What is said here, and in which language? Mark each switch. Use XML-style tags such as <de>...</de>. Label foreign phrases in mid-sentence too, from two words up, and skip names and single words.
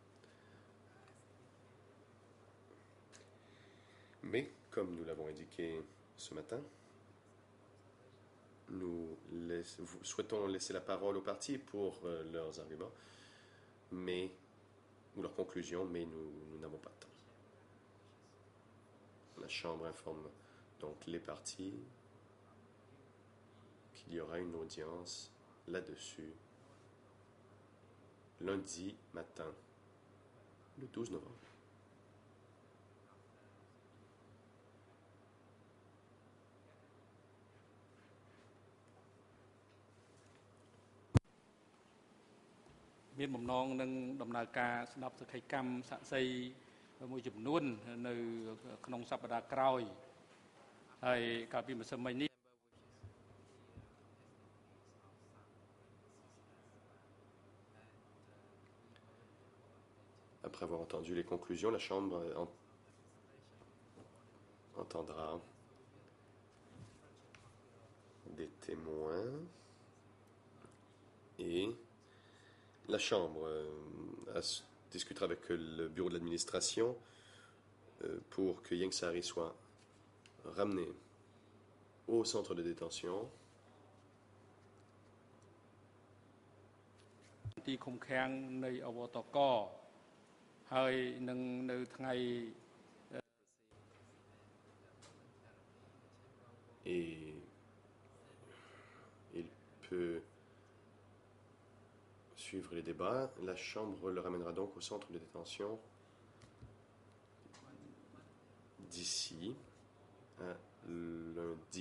<fr>Mais, comme nous l'avons indiqué ce matin, nous souhaitons laisser la parole aux parties pour leurs arguments, ou leurs conclusions, mais nous n'avons pas de temps. La Chambre informe donc les parties qu'il y aura une audience là-dessus lundi matin, le 12 novembre.</fr> <km>មានបំណងនឹងដំណើរការស្ដាប់សក្ខីកម្មសាក់សីមួយចំនួននៅក្នុងសប្តាហ៍ក្រោយហើយកាលពីម្សិលមិញនេះ</km> <fr>Après avoir entendu les conclusions, la Chambre entendra des témoins et la Chambre discutera avec le bureau de l'administration pour que Ieng Sary soit ramené au centre de détention.</fr> <km>ទីឃុំឃាំងនៃអវតកហើយនឹងនៅថ្ងៃ</km> <fr>Et il peut suivre les débats. La Chambre le ramènera donc au centre de détention d'ici à lundi.</fr>